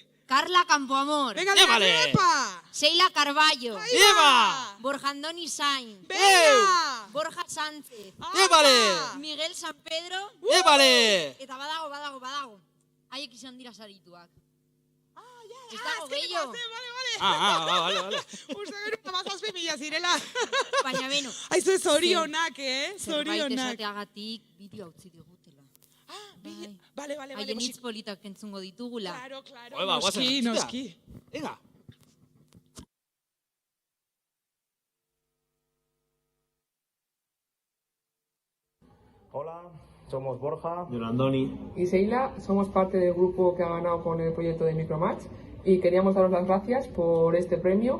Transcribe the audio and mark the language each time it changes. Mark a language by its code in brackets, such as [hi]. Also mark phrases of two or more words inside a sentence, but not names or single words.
[es] Carla Campoamor. Venga, epa! Sheila Carballo. Eba! Borja Andoni Sainz. Venga! Borja Sánchez. Ebale! Miguel San Pedro. Ebale! [eu] Eta badago. Haiek izan dira sarituak. Ez dago [es] es que [eu] gehiago. [es] Vale. [eu] Uste gero amazazpi mila zirela. Baina beno. Aizu zorionak, Zerbait zorionak. esateagatik bideo utzi digutela. [es] Vale. [eu] Haien hitz politak entzungo ditugula. [es] Claro. [eu] Oeba, guazen, Noski. [es] Venga. Hola, somos Borja y Andoni. Y Sheila, somos parte del grupo que ha ganado con el proyecto de Micromatch y queríamos daros las gracias por este premio.